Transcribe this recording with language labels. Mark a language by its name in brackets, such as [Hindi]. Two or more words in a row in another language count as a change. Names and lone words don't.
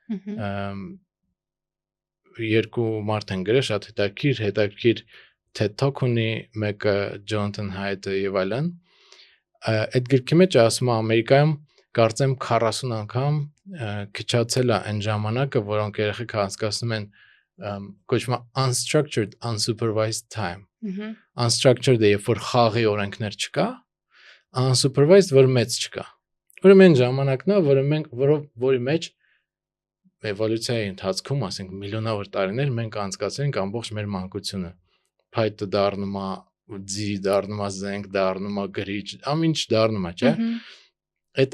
[Armenian] Երկու մարդ են գրել, շատ հետաքրքիր TED Talk ունի, մեկը Jonathan Haidt եւ այլն։ Այդ գրքի մեջ ասում է Ամերիկայում կարծեմ 40 անգամ քչացել է այն ժամանակը, որոնք երեխեք անցկացնում են կոչվում է [English] unstructured unsupervised time [Armenian] unstructured-ը երբ որ խաղի օրենքներ չկա unsupervised որ մեծ չկա ուրեմն ժամանակն է որի մեջ էվոլյուցիայի ընթացքում ասենք միլիոնավոր տարիներ մենք անցկացրենք ամբողջ մեր մանկությունը փայտը դառնում է ձի դառնում է զենք դառնում է գրիչ ամինչ դառնում է չէ այդ